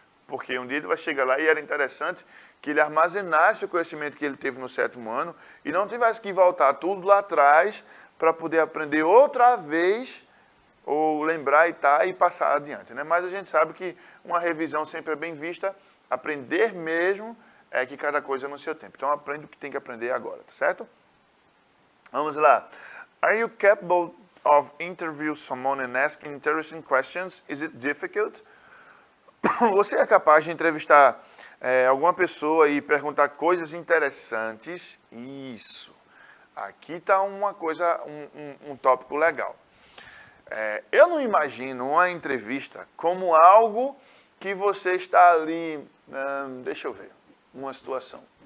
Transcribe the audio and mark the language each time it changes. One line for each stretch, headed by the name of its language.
Portuguese: Porque um dia ele vai chegar lá e era interessante que ele armazenasse o conhecimento que ele teve no 7º ano e não tivesse que voltar tudo lá atrás para poder aprender outra vez, ou lembrar e passar adiante, né? Mas a gente sabe que uma revisão sempre é bem vista, aprender mesmo é que cada coisa no seu tempo. Então aprende o que tem que aprender agora, tá certo? Vamos lá.
English: Are you capable of interviewing someone and asking interesting questions? Is it difficult?
Portuguese: Você é capaz de entrevistar alguma pessoa e perguntar coisas interessantes? Isso. aqui está uma coisa, um tópico legal. Eu não imagino uma entrevista como algo que você está ali, deixa eu ver, uma situação.